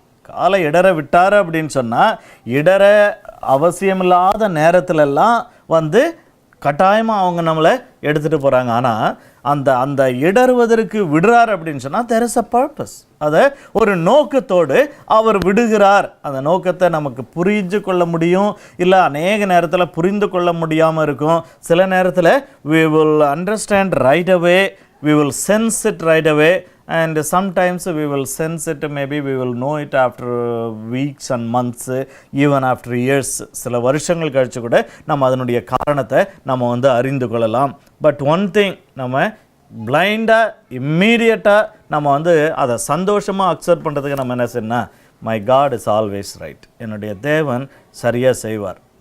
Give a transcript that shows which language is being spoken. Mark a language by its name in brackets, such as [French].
[Tamil] காலை இடற விட்டார் அப்படின்னு சொன்னால், இடற அவசியமில்லாத நேரத்திலெல்லாம் வந்து கட்டாயமாக அவங்க நம்மளை எடுத்துகிட்டு போகிறாங்க. ஆனால் அந்த இடறுவதற்கு விடுறார் அப்படின்னு சொன்னால் [English] there is a purpose. [Tamil] அதை ஒரு நோக்கத்தோடு அவர் விடுகிறார். அந்த நோக்கத்தை நமக்கு புரிஞ்சு கொள்ள முடியும், இல்லை அநேக நேரத்தில் புரிந்து கொள்ள முடியாமல் இருக்கும். சில நேரத்தில் [English] we will understand right away, we will sense it right away, and sometimes we will sense it, maybe we will know it after weeks and months, even after years. [Tamil] சில வருஷங்கள் கழிச்சு கூட நம்ம அதனுடைய காரணத்தை நம்ம வந்து அறிந்து கொள்ளலாம். [English] but one thing, [Tamil] நம்ம பிளைண்டாக இம்மீடியட்டாக நம்ம வந்து அதை சந்தோஷமாக அக்செப்ட் பண்ணுறதுக்கு நம்ம என்ன செய்யணும், [English] My God is always right. [Tamil] என்னுடைய தேவன் சரியாக செய்வார்.